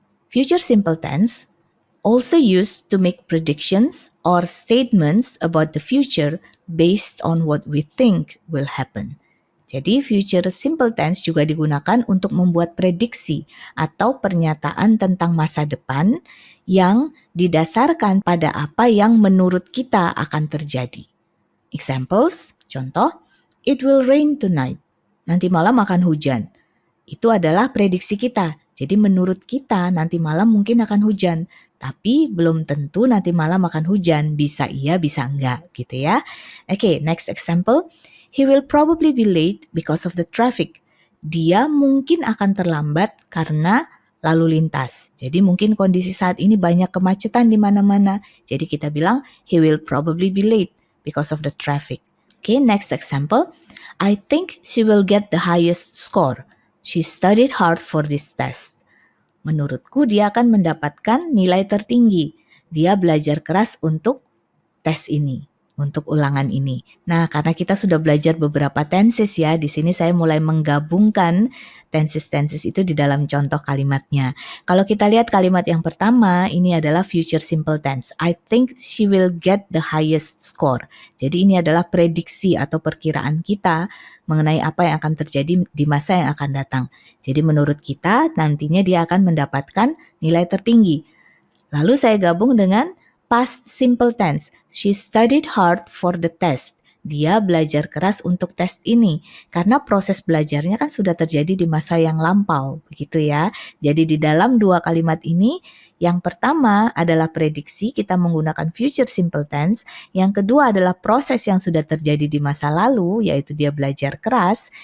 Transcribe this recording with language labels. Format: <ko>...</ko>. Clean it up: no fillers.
<en>Future simple tense also used to make predictions or statements about the future based on what we think will happen.</en> <id>Jadi future simple tense juga digunakan untuk membuat prediksi atau pernyataan tentang masa depan yang didasarkan pada apa yang menurut kita akan terjadi.</id> <en>Examples, contoh, it will rain tonight.</en> <id>Nanti malam akan hujan. Itu adalah prediksi kita. Jadi menurut kita nanti malam mungkin akan hujan. Tapi belum tentu nanti malam akan hujan. Bisa iya, bisa enggak gitu ya.</id> <en>Oke, next example. He will probably be late because of the traffic.</en> <id>Dia mungkin akan terlambat karena lalu lintas. Jadi mungkin kondisi saat ini banyak kemacetan di mana-mana. Jadi kita bilang</id> <en>he will probably be late because of the traffic. Okay, next example. I think she will get the highest score. She studied hard for this test.</en> <id>Menurutku dia akan mendapatkan nilai tertinggi. Dia belajar keras untuk tes ini, untuk ulangan ini. Nah, karena kita sudah belajar beberapa tenses ya, di sini saya mulai menggabungkan tenses-tenses itu di dalam contoh kalimatnya. Kalau kita lihat kalimat yang pertama, ini adalah future simple tense.</id> <en>I think she will get the highest score.</en> <id>Jadi ini adalah prediksi atau perkiraan kita mengenai apa yang akan terjadi di masa yang akan datang. Jadi menurut kita nantinya dia akan mendapatkan nilai tertinggi. Lalu saya gabung dengan past simple tense.</id> <en>She studied hard for the test.</en> <id>Dia belajar keras untuk tes ini. Karena proses belajarnya kan sudah terjadi di masa yang lampau. Begitu ya. Jadi di dalam dua kalimat ini, yang pertama adalah prediksi, kita menggunakan future simple tense. Yang kedua adalah proses yang sudah terjadi di masa lalu, yaitu dia belajar keras.</id>